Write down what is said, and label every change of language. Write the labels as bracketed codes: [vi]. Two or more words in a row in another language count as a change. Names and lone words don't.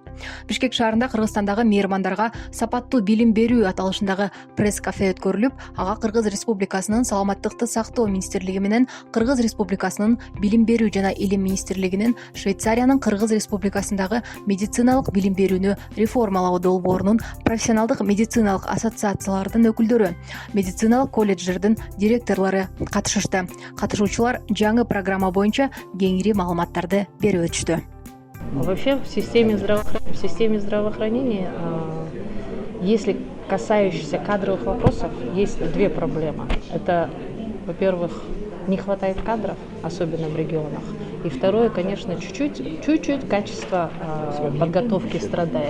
[ky] Бишкек шаарында Кыргызстандагы меймандарга сапаттуу билим берүү аталышындагы пресс-кафе өткөрүлүп, ага Кыргыз Республикасынын Саламаттыкты сактоо министрлиги менен Кыргыз Республикасынын Билим берүү жана илим министрлигинин Швейцариянын Кыргыз Республикасындагы медициналык билим берүүнү реформалоо долбоорунун профессионалдык медициналык ассоциациялардын өкүлдөрү, медициналык колледждердин директорлору катышышты. Катышуучулар жаңы программа боюнча кеңири маалыматтарды берип өтүштү. [ru] Вообще в системе здравоохранения, если касающихся кадровых вопросов, есть две проблемы. Это, во-первых, не хватает кадров, особенно в регионах. И второе, конечно, чуть-чуть качество подготовки страдает.